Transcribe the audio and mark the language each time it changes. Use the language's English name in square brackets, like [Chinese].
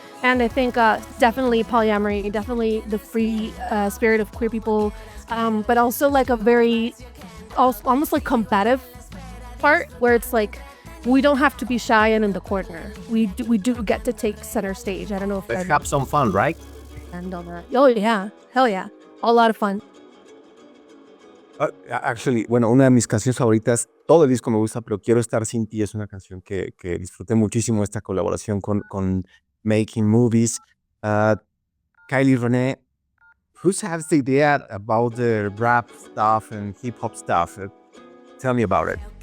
[English] And I think definitely polyamory, definitely the free spirit of queer people, but also like a very, almost like combative part, where it's like, we don't have to be shy and in the corner. We do get to take center stage. I don't know if Let's have some fun, right? And all that. Oh yeah, hell yeah, a lot of fun. [Spanish] Actually, bueno, una de mis canciones favoritas, todo el disco me gusta, pero Quiero estar sin ti es una canción que disfruté muchísimo, esta colaboración con Making Movies. [English] Khylie, Renee, who has the idea about the rap stuff and hip hop stuff? Tell me about it.